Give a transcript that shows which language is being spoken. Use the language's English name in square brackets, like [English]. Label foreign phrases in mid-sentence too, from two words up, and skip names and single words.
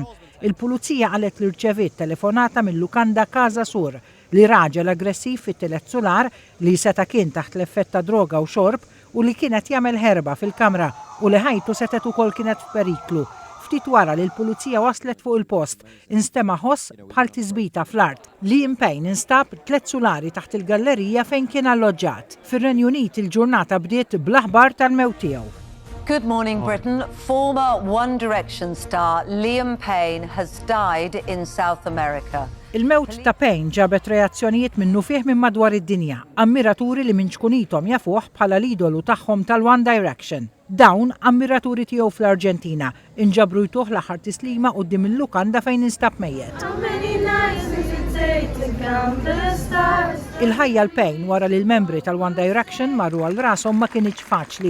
[Maltese] Il-pulizija qalet li rċeviet telefonata minn lukanda Casa Sur li raġel aggressiv fit-telet solar li seta kien taħt l-effett ta' droga u xorb u li kienet jagħmel ħerba fil-kamra u li ħajtu setet ukoll kienet f'periklu. Ftit wara li l-pulizija waslet fuq il-post, instema' ħoss bħal tiżbita fl-art. Liam Payne instab 3 sulari taħt il-gallerija fejn kien alloġġat. Fir-Renju Unit il-ġurnata bdiet bl-aħbar tal-mewt tiegħu. [English] Good morning, Britain. Former One Direction star Liam Payne has died in South America. [Maltese] Il-mewt ta' Payne ġabet reazzjonijiet minnu fih minn madwar id-dinja, ammiraturi li minn xkunitom jafuh bħala l-idolu tagħhom tal-One Direction. Dawn ammiraturi tiegħu fl-Arġentina inġabru jtuh l-aħħar tislima quddiem il-lukanda fejn instab mejjed. Il-ħajja l-Payne wara li l-membri tal-One Direction marru għal rashom ma kienx faċli.